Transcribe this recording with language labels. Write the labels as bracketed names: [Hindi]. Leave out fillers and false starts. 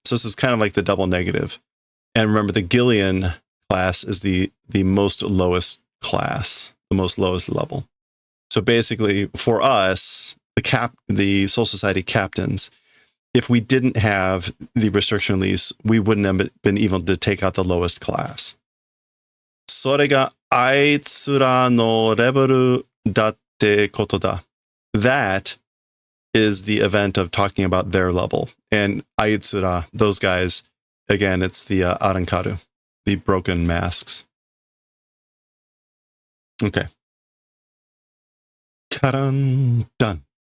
[English] So this is kind of like the double negative. And remember, the Gillian class is the most lowest class, the most lowest level. So basically, for us, the Soul Society captains, if we didn't have the restriction release, we wouldn't have been able to take out the lowest class. [Japanese] それがあいつらのレベルだってことだ. [English] That is the event of talking about their level. And Aitsura, those guys, again, it's the Arankaru, the broken masks. Okay. Karan, done.